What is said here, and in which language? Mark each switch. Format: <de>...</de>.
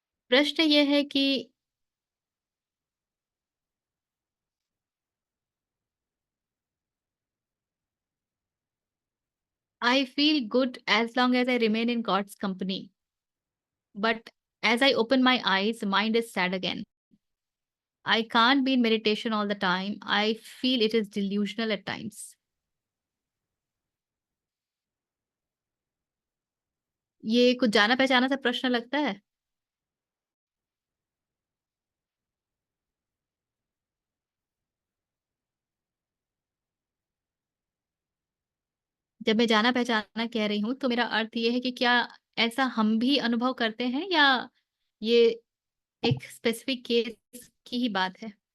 <hi>प्रश्न ये है कि</hi> <en>I feel good as long as I remain in God's company, but as I open my eyes mind is sad again. I can't be in meditation all the time. I feel it is delusional at times.</en> <hi>ये कुछ जाना पहचाना सा प्रश्न लगता है। जब मैं जाना पहचाना कह रही हूँ तो मेरा अर्थ ये है कि क्या ऐसा हम भी अनुभव करते हैं, या ये एक स्पेसिफिक केस की ही बात है?</hi>